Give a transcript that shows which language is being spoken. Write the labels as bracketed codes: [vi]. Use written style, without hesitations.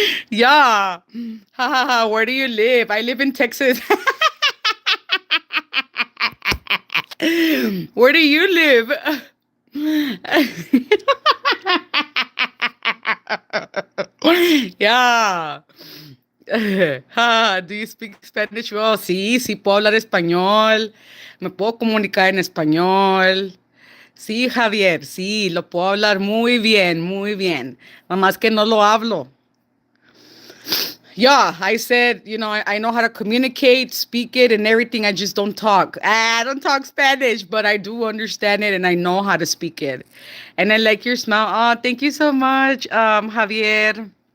[en] Yeah. Ha ha ha. Where do you live? I live in Texas. Where do you live? Yeah. Do you speak Spanish well? [es] Sí, sí puedo hablar español. Me puedo comunicar en español. Sí, Javier, sí, lo puedo hablar muy bien, muy bien. Nada más que no lo hablo. [en] Yeah, I said, I know how to communicate, speak it, and everything. I just don't talk. I don't talk Spanish, but I do understand it and I know how to speak it. And I like your smile. Oh, thank you so much, Javier.